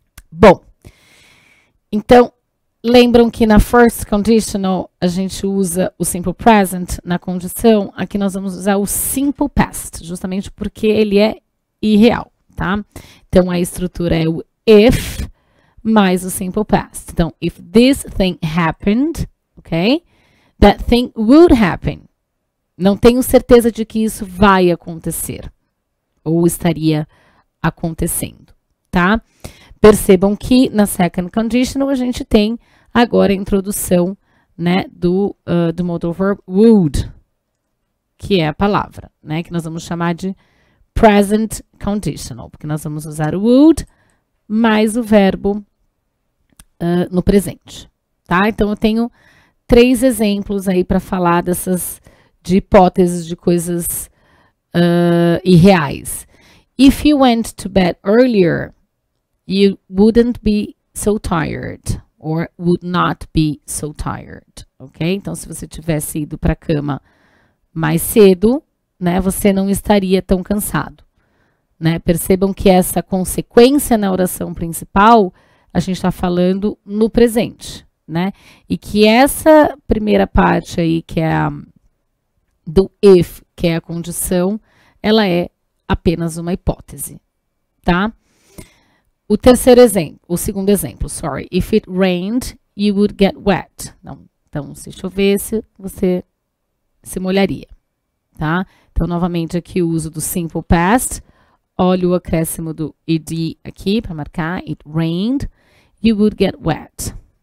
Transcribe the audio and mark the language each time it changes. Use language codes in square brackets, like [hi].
[pt] Bom, então, lembram que na first conditional a gente usa o simple present na condição, aqui nós vamos usar o simple past, justamente porque ele é irreal, tá? Então, a estrutura é o if mais o simple past. Então, [en] if this thing happened, ok? That thing would happen. [pt] Não tenho certeza de que isso vai acontecer. Ou estaria acontecendo, tá? Percebam que na second conditional a gente tem agora a introdução, né, do modal verb would, que é a palavra, né? Que nós vamos chamar de present conditional, porque nós vamos usar o would mais o verbo no presente, tá? Então, eu tenho 3 exemplos aí para falar de hipóteses de coisas irreais. [en] If you went to bed earlier, you wouldn't be so tired, or would not be so tired, ok? [pt] Então, se você tivesse ido para a cama mais cedo, né, você não estaria tão cansado, né? Percebam que essa consequência na oração principal, a gente está falando no presente, né? E que essa primeira parte aí, que é do if, que é a condição, ela é apenas uma hipótese, tá? O terceiro exemplo, o segundo exemplo, [en] sorry. If it rained, you would get wet. [pt] Então, se chovesse, você se molharia, tá? Então, novamente, aqui o uso do simple past. Olha o acréscimo do ed aqui para marcar. [en] It rained, you would get wet.